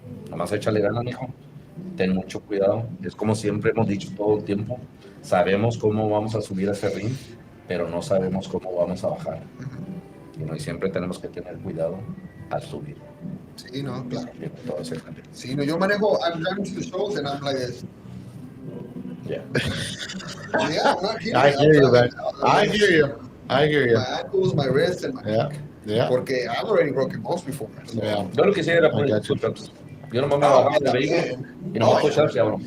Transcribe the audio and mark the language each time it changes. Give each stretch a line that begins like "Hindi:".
Spanish: Nada más échale ganas, mijo. Ten mucho cuidado. Es como siempre hemos dicho todo el tiempo. Sabemos cómo vamos a subir a ese ring, pero no sabemos cómo vamos a bajar. Y siempre tenemos que tener cuidado al subir. Sí, no, claro. Entonces, sí, no, yo manejo,
English: I'm driving to the shows and I'm like this. Yeah. Yeah, I'm not kidding. I hear you, man. I hear you. My ankles, my wrists, and my neck. Yeah. Porque I've already broken most before. So. Yeah.
Spanish: Yo lo quisiera poner push-ups. Yo nomás me bajaba del vehículo y nomás push-ups y vámonos.